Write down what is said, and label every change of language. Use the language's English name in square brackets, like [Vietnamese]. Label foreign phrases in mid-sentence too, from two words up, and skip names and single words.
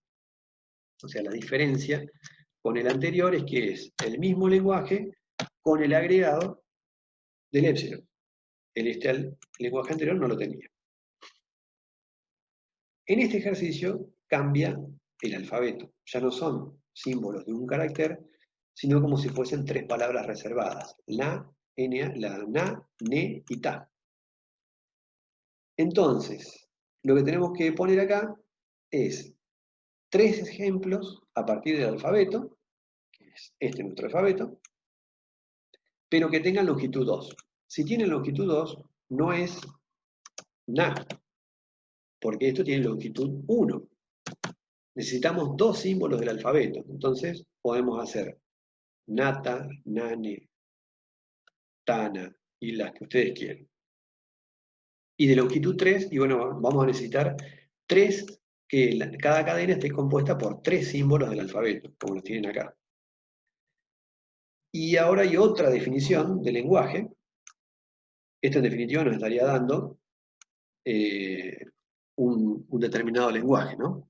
[Spanish] O sea, la diferencia con el anterior es que es el mismo lenguaje con el agregado del epsilon. El lenguaje anterior no lo tenía. En este ejercicio cambia el alfabeto. Ya no son símbolos de un carácter, sino como si fuesen 3 palabras reservadas. La, na, ne y ta. Entonces, lo que tenemos que poner acá es 3 ejemplos a partir del alfabeto, que es este nuestro alfabeto, pero que tengan longitud 2. Si tienen longitud 2, no es na, porque esto tiene longitud 1. Necesitamos 2 símbolos del alfabeto, entonces podemos hacer nata, nane, tana y las que ustedes quieran. Y de longitud 3, y bueno, vamos a necesitar 3, que cada cadena esté compuesta por 3 símbolos del alfabeto, como los tienen acá. Y ahora hay otra definición de lenguaje. Esto en definitiva nos estaría dando un determinado lenguaje, ¿no?